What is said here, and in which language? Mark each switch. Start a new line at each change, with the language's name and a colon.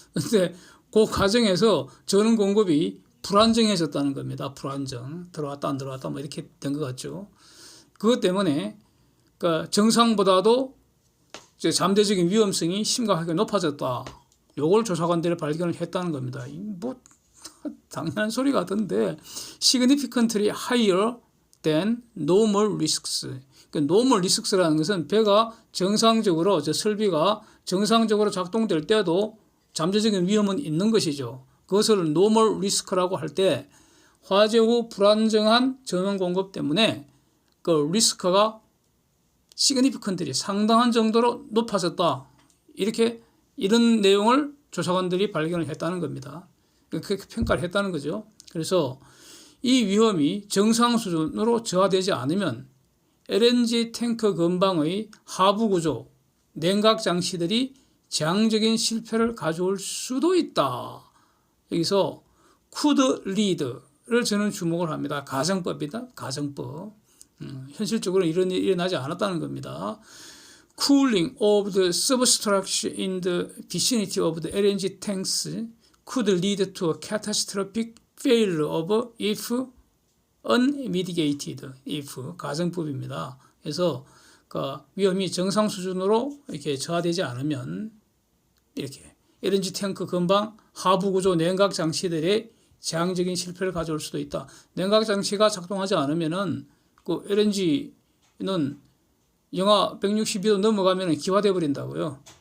Korean: 그런데 그 과정에서 전원 공급이 불안정해졌다는 겁니다. 불안정. 들어왔다 안 들어왔다 뭐 이렇게 된 것 같죠. 그것 때문에 그러니까 정상보다도 잠재적인 위험성이 심각하게 높아졌다. 요걸 조사관들이 발견을 했다는 겁니다. 뭐 당연한 소리 같은데
English: significantly higher than normal risks.
Korean: 그러니까 normal risk라는 것은 배가 정상적으로 설비가 정상적으로 작동될 때도 잠재적인 위험은 있는 것이죠. 그것을 normal risk라고 할 때 화재 후 불안정한 전원 공급 때문에 그 리스크가 significantly 상당한 정도로 높아졌다. 이런 내용을 조사관들이 발견을 했다는 겁니다. 그렇게 평가를 했다는 거죠. 그래서 이 위험이 정상 수준으로 저하되지 않으면 LNG 탱크 근방의 하부 구조, 냉각 장치들이 재앙적인 실패를 가져올 수도 있다. 여기서
English: could lead
Korean: 를 저는 주목을 합니다. 가정법이다. 가정법. 현실적으로 이런 일이 일어나지 않았다는 겁니다.
English: Cooling of the substructure in the vicinity of the LNG tanks could lead to a catastrophic failure of if unmitigated.
Korean: if 가정법입니다. 그래서 그 위험이 정상 수준으로 이렇게 저하되지 않으면 이렇게 LNG 탱크 근방 하부 구조 냉각 장치들의 재앙적인 실패를 가져올 수도 있다. 냉각 장치가 작동하지 않으면은 그 LNG는 영하 162도 넘어가면 기화돼 버린다고요.